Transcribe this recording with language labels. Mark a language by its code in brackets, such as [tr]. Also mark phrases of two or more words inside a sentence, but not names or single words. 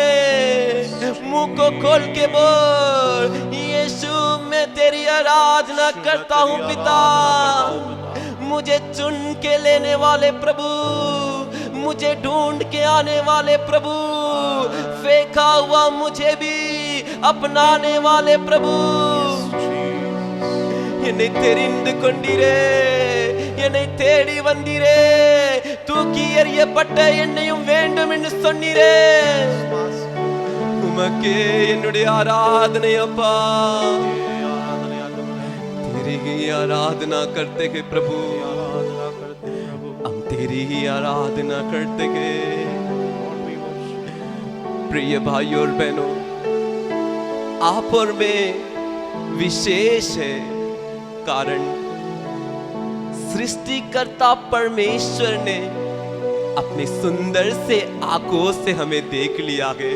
[hi] मुंह को खोल के बोल, यीशु मैं तेरी आराधना करता हूँ पिता. मुझे चुन के लेने वाले प्रभु, मुझे ढूंढ के आने वाले प्रभु, फेंका हुआ मुझे भी अपनाने वाले प्रभु. [ta] என்னை தெரிந்து கொண்டீரே, என்னை தேடி வந்தீரே, தூக்கி எறியப்பட்ட என்னையும் வேண்டும் என்று சொன்னீரே. உமக்கே என்னுடைய ஆராதனை அப்பா. [hi] तेरी ही आराधना करते हैं प्रभु, हम तेरी ही आराधना करते हैं. प्रिय भाई और बहनों, आप और मैं विशेष है, कारण सृष्टिकर्ता परमेश्वर ने अपने सुंदर से आंखों से हमें देख लिया है.